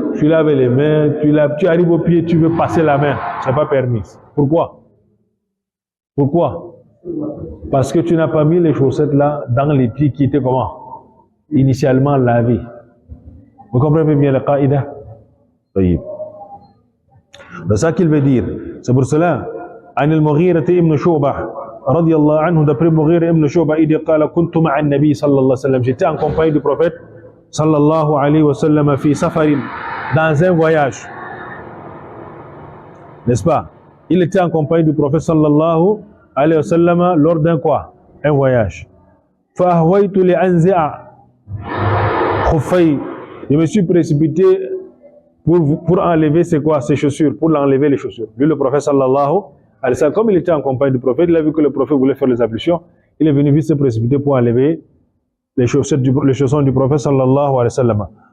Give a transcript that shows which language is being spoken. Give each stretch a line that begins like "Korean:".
French: Tu laves les mains, tu arrives au pied, tu veux passer la main. Ce n'est pas permis. Pourquoi? Pourquoi? Parce que tu n'as pas mis les chaussettes là dans les pieds qui étaient comment? Initialement lavés. Vous comprenez bien le qaïda? Oui. C'est ça qu'il veut dire.
Arabic: C'est pour cela, عن المغيرة ابن شعبة رضي الله عنه,
French: d'après Mughira ibn Shu'ba, il dit
Arabic: قال كنت مع النبي صلى الله عليه وسلم,
French: j'étais en compagnie du prophète
Arabic: صلى الله عليه وسلم في سفر,
French: dans un voyage, n'est-ce pas? Il était en compagnie du prophète
Arabic: صلى الله عليه وسلم
French: lors d'un quoi? Un voyage.
Arabic: فأهويت لأنزع خفي,
French: je me suis précipité pour enlever c'est quoi? Ses chaussures, pour enlever les chaussures. Lui, le prophète
Arabic: sallallahu alayhi wa sallam,
French: comme il était en compagnie du prophète, il a vu que le prophète voulait faire les ablutions, il est venu vite se précipiter pour enlever les chaussons du prophète sallallahu alayhi wa sallam.